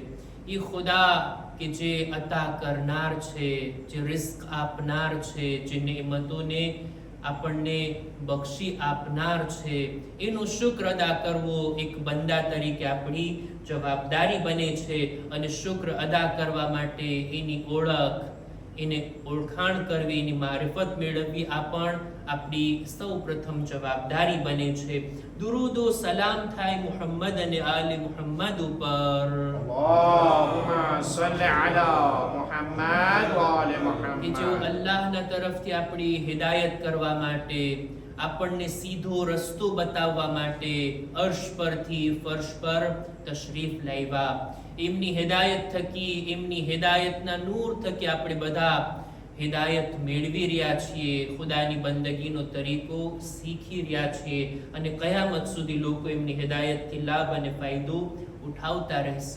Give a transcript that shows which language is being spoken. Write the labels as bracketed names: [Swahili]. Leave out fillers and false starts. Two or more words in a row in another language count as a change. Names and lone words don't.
[Gujarati] એ ખુદા કે જે અતા કરનાર છે, જે રિસ્ક આપનાર છે, જે નેમતોને આપણને બક્ષી આપનાર છે, એનો શુક્ર અદા કરવો એક બંદા તરીકે આપણી જવાબદારી બને છે. અને શુક્ર અદા કરવા માટે એની ઓળખ, એને ઓળખાણ કરવી, એની મારિફત મેળવવી આ પણ આપણી સૌ પ્રથમ જવાબદારી બને છે. દુરૂદો સલામ થાય મુહમ્મદ અને આલે મુહમ્મદ ઉપર. [Arabic] اللهم صل على محمد وآل [Gujarati] કે જેઓ [Arabic] محمد. [Gujarati] અલ્લાહના તરફથી આપણી હિદાયત કરવા માટે, આપણને સીધો રસ્તો બતાવવા માટે અર્શ પરથી ફર્શ પર તશરીફ લાવ્યા. એમની હિદાયત થકી, એમની હિદાયતના નૂર થકી આપણે બધા હિદાયત મેળવી રહ્યા છીએ, ખુદાની બંદગીનો તરીકો શીખી રહ્યા છીએ અને કયામત સુધી લોકો એમની હિદાયતથી લાભ અને ફાયદો ઉઠાવતા રહેશે.